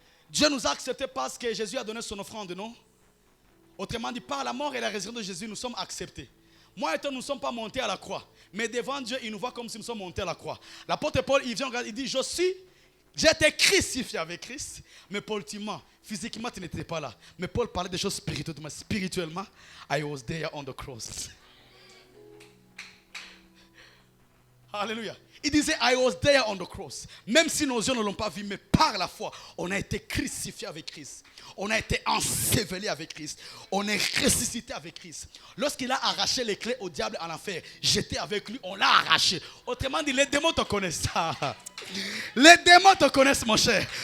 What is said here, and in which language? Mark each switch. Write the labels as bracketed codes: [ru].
[fr] Dieu nous a acceptés parce que Jésus a donné son offrande, non? Autrement dit, par la mort et la résurrection de Jésus, nous sommes acceptés. Moi et toi, nous ne sommes pas montés à la croix. Mais devant Dieu, il nous voit comme si nous sommes montés à la croix. L'apôtre Paul, il vient, il dit, j'ai été crucifié avec Christ. Mais politiquement, physiquement, tu n'étais pas là. Mais Paul parlait des choses spirituellement. Spirituellement, [en] I was there on the cross. Alléluia. [fr] Il disait, [en] I was there on the cross. [fr] Même si nos yeux ne l'ont pas vu, mais par la foi, on a été crucifié avec Christ. On a été enseveli avec Christ. On est ressuscité avec Christ. Lorsqu'il a arraché les clés au diable à l'enfer, j'étais avec lui, on l'a arraché. Autrement dit, les démons te connaissent. Les démons te connaissent, mon cher.